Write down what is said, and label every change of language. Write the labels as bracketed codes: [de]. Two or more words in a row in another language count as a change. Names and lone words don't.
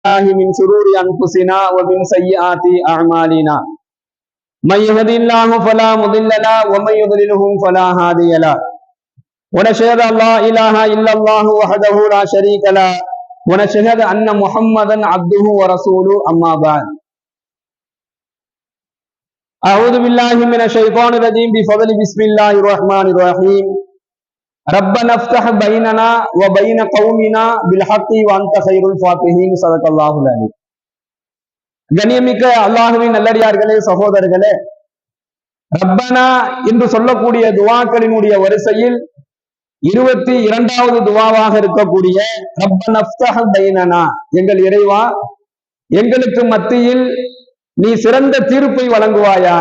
[ar] من شرور أنفسنا ومن سيئات أعمالنا من يهد الله فلا مضل له ومن يضلله فلا هادي له ونشهد أن لا إله إلا الله وحده لا شريك له ونشهد أن محمدا عبده ورسوله أما بعد أعوذ بالله من الشيطان الرجيم بفضل بسم الله الرحمن الرحيم ربنا افتح بيننا وبين قومنا بالحق وأنت خير الفاتحين صدق الله العليم. [ta] கண்ணியமிக்க அல்லாஹ்வின் நல்லடியார்களே, சகோதரர்களே, ரப்பனா என்று சொல்லக்கூடிய துவாக்களினுடைய வரிசையில் 22வது துவாவாக இருக்கக்கூடிய [ar] ربنا افتح بيننا, [ta] எங்கள் இறைவா எங்களுக்கு மத்தியில் நீ சிறந்த தீர்ப்பை வழங்குவாயாக.